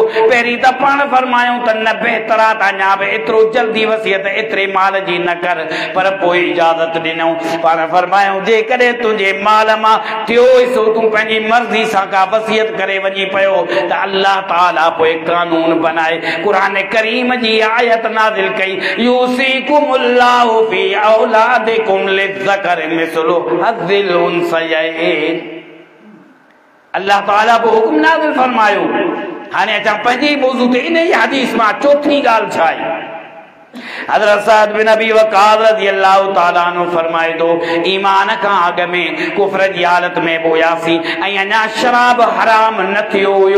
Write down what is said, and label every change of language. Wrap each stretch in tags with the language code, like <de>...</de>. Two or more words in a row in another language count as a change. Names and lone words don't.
<sd>पहिरीं त पाण फरमायूं त न बहितर आहे त अञा बि एतिरो जल्दी वसियत एतिरे माल जी न कर, पर पोइ इजाज़त ॾिनऊं। पाण फरमायूं जेकॾहिं तुंहिंजे माल मां टियों हिस्सो तूं पंहिंजी मर्ज़ी सां का वसियत करे वञी पियो त अल्लाह ताला पोइ कानून बनाए, क़ुरान करीम जी आयत नाज़िल कई,</sd> <ar>يوصيكم الله في أولادكم للذكر مثل حظ الأنثيين.</ar> <sd>अल्लाह ताला को हुक्म नाज़िल फरमायो। हाणे अचां पंहिंजे मौज़ू ते, इन ई हदीस मां चौथी ॻाल्हि छा आहे? हज़रत साद बिन अबी वक़ास</sd> <ar>رضي الله تعالى عنه</ar> <sd>फरमाए थो, ईमान खां अॻु में कुफ्र जी हालत में हुयासीं ऐं अञा शराब हराम न थियो हुयो।</sd>